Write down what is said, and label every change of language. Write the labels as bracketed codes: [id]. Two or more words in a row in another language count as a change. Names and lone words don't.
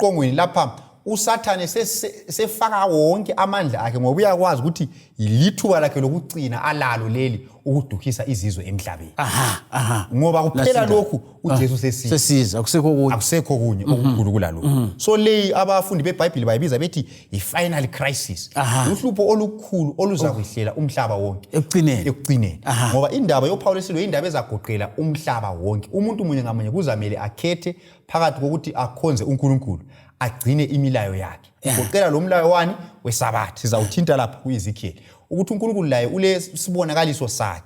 [nd] Sesisiqongweni lapha uSathane sefaka wonke amandla akhe ngoba uyakwazi ukuthi yilithuba lakhe lokugcina alalo leli ukudukhisa izizwe emhlabeni. Ngoba kuphela lokhu uJesu sesiza akusekho kunye okukhulu kulalo. So leyi abafundi beBhayibheli bayibiza bethi i- [en] final crisis. [nd] Uhlupho olukhulu oluza kwehlela umhlaba wonke ekugcineni. Ngoba indaba yoPawulos lo indaba ezagoqela umhlaba wonke. Umuntu munye ngamunye kuzamele akhethe phakathi kokuthi akhonze uNkulunkulu agcine imilayo yakhe. Ugoqela lo mlayo wani weSabatha. Sizawuthinta lapha kuEzekiel ukuthi uNkulunkulu laye ule sibonakaliso sakhe.